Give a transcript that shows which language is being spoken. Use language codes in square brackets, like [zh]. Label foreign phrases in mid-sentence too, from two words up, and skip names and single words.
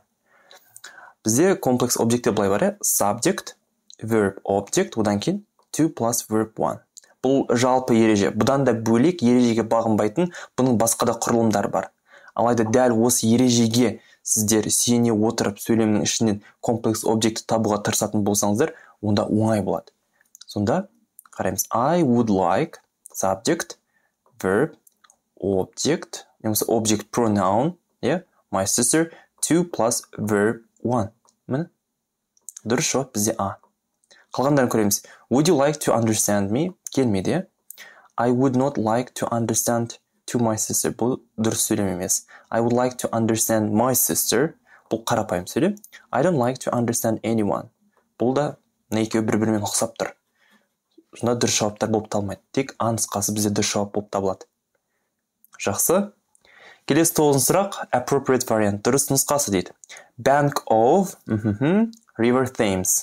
[kk] Бізде комплекс объекттер былай бар, [en] subject, verb, object, [kk] одан кейін [en] 2 plus verb 1. [kk] Бұл жалпы ереже. Бұдан да бөлек ережеге бағынбайтын бұның басқа да құрылымдар бар. Алайда дәл осы ережеге сіздер сүйене отырып сөйлемнің ішінен комплекс объектті табуға тырысатын болсаңыздар, онда оңай болады. Сонда қараймыз. [en] I would like subject, verb, object, немесе object pronoun, my sister, 2 plus verb 1. [kk] Міне? Дұрыс жауап бізде А. Қалғандарын көреміз. [en] Would you like to understand me? [kk] Келмейді. [en] I would not like to understand to my sister. [kk] Бұл дұрыс сөйлем емес. [en] I would like to understand my sister. [kk] Бұл қарапайым сөйлем. [en] I don't like to understand anyone. [kk] Бұл да екеуі бір-бірімен ұқсап тұр. Сонда дұрыс жауаптар болып табылмайды. Тек А нұсқасы бізде дұрыс жауап болып табылады. Жақсы. Келесі 9-шы сұрақ. [en] Appropriate variant. [kk] Дұрыс нұсқасы дейді. [en] Bank of River Thames.